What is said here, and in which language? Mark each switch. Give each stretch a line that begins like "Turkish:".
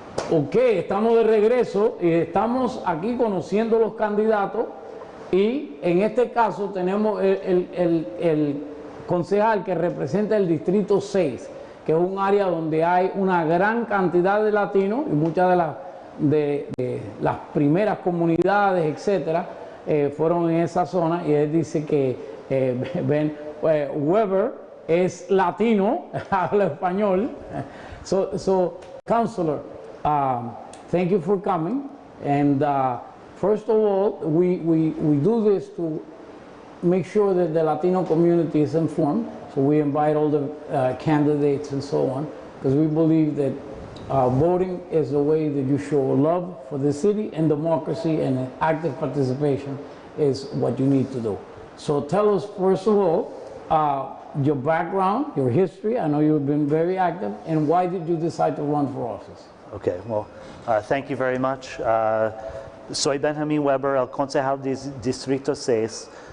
Spanish: Ok, estamos de regreso y estamos aquí conociendo los candidatos y en este caso tenemos el concejal que representa el distrito 6, que es un área donde hay una gran cantidad de latinos y muchas de las primeras comunidades, etcétera, fueron en esa zona, y él dice que Ben Weber es latino, habla español.
English: So Councilor, thank you for coming. And first of all, we do this to make sure that the Latino community is informed. So we invite all the candidates and so on, because we believe that voting is the way that you show love for the city, and democracy and active participation is what you need to do. So tell us, first of all, your background, your history. I know you've been very active, and why did you decide to run for office? Okay, well, thank you very much.
Spanish: Soy Benjamín Weber, el concejal de Distrito 6.